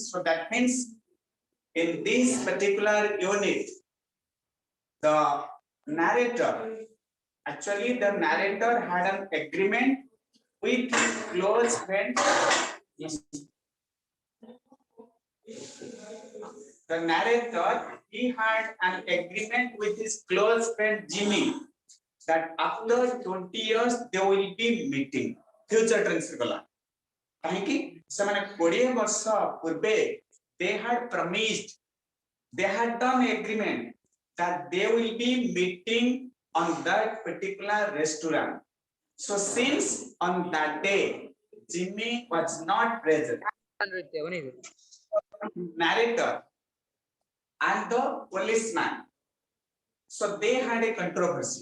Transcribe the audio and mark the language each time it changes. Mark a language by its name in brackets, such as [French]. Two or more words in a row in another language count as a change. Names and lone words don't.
[English] So that means in this particular unit, the narrator, actually the narrator had an agreement with his close friend. The narrator, he had an agreement with his close friend Jimmy that after 20 years they will be meeting. Future tense gala. काहेकि [Odia] ସେମାନେ 20 ବର୍ଷ ପୂର୍ବେ [English] they had promised, they had done agreement that they will be meeting on that particular restaurant. So since on that day Jimmy was not present, narrator and the policeman, so they had a controversy.